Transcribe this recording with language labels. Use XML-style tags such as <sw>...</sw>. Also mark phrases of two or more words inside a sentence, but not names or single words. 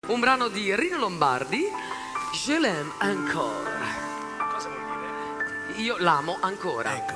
<it>un brano di Rino Lombardi,</it> <fr>Je l'aime encore.</fr> <it>Cosa vuol dire? Io l'amo ancora. Ecco.</it>